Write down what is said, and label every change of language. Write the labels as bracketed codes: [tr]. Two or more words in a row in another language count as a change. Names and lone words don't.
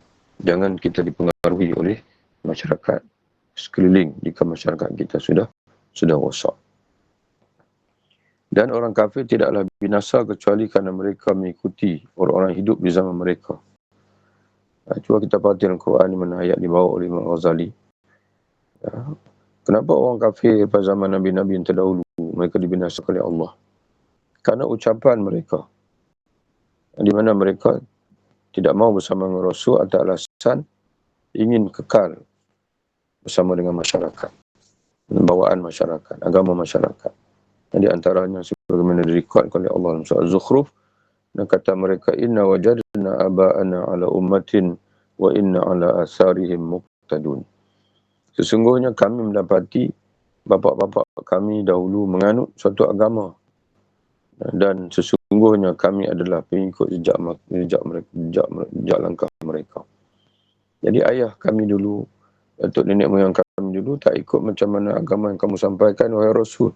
[ms] Jangan kita dipengaruhi oleh masyarakat sekeliling jika masyarakat kita sudah rosak. Dan orang kafir tidaklah binasa kecuali kerana mereka mengikuti orang-orang hidup di zaman mereka. Cuba kita perhatikan Al-Quran di mana ayat dibawa oleh Imam Ghazali. Kenapa orang kafir pada zaman Nabi-Nabi yang terdahulu mereka dibinasakan oleh Allah? Karena ucapan mereka, di mana mereka tidak mau bersama dengan Rasul atas alasan ingin kekal bersama dengan masyarakat, bawaan masyarakat, agama masyarakat. Di antaranya sebagaimana direkodkan oleh Allah dalam surah Az-Zukhruf, dan kata mereka, [ar] إنا وجدنا آباءنا على أمة وإنا على آثارهم مقتدون. [ms] Sesungguhnya kami mendapati bapa-bapa kami dahulu menganut suatu agama, dan sesungguhnya kami adalah pengikut jejak langkah mereka. Jadi ayah kami dulu, atau nenek moyang kami dulu tak ikut macam mana agama yang kamu sampaikan, wahai Rasul.